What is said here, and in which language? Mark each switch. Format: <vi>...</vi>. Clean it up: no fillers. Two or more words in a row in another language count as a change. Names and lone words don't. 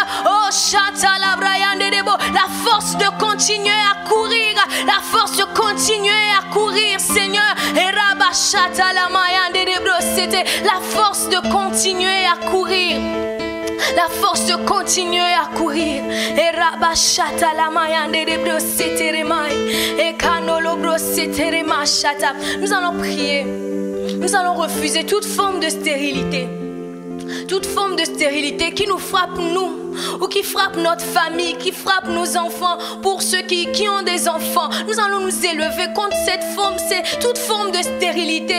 <fr>Oh, Chatala Brian Debo, la force de continuer à courir, la force de continuer à courir, Seigneur. Et Rabba Chatala Mayan Debo, c'était la force de continuer à courir. La force de continuer à courir. Et Rabashata la mayande de broseteremai. Et kanolo broseteremashata. Nous allons prier. Nous allons refuser toute forme de stérilité. Toute forme de stérilité qui nous frappe, nous, ou qui frappe notre famille, qui frappe nos enfants. Pour ceux qui ont des enfants, nous allons nous élever contre cette forme, c'est toute forme de stérilité.</fr>